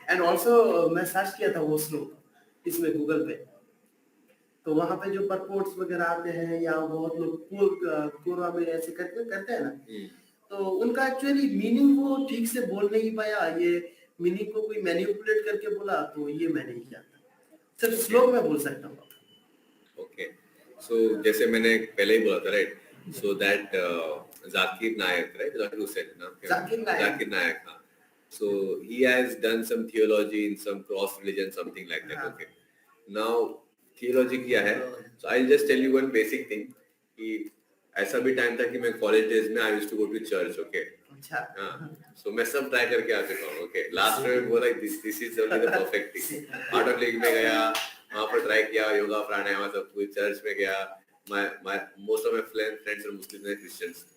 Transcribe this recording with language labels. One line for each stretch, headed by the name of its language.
Hindi: And also मैं search किया था वो श्लोक इसमें गूगल पे, तो वहाँ पे जो परपोर्ट्स वगैरह आते हैं या बहुत लोग पूर्वा में ऐसे करते हैं ना, तो उनका एक्चुअली मीनिंग वो ठीक से बोल नहीं पाया. ये मीनिंग को कोई मैनिपुलेट करके बोला, तो ये मैं नहीं जानता. सिर्फ श्लोक में बोल सकता हूँ.
English: Okay.
Hindi: So जैसे मैंने पहले ही बोला था, right?
English: So that Zakir Naik, right?
Hindi: Zakir Hussain, नाम क्या?
English: Zakir Naik. Zakir Naik, हाँ. So he has done some theology in some cross religion, something like that.
Hindi: हाँ.
English: Okay.
Hindi: Now theology क्या है?
English: So I'll just tell you one basic thing.
Hindi: कि ऐसा भी time था कि मैं कॉलेज डेज में
English: I used to go to church. Okay.
Hindi: अच्छा. हाँ. So मैं सब ट्राई करके आ चुका हूँ.
English: Okay. Last
Hindi: में बोला
English: this is only the perfect thing.
Hindi: Art of League में गया, वहाँ पर ट्राई किया, योगा प्राणायाम सब कुछ, चर्च में गया.
English: My most of my friends are Muslims and Christians.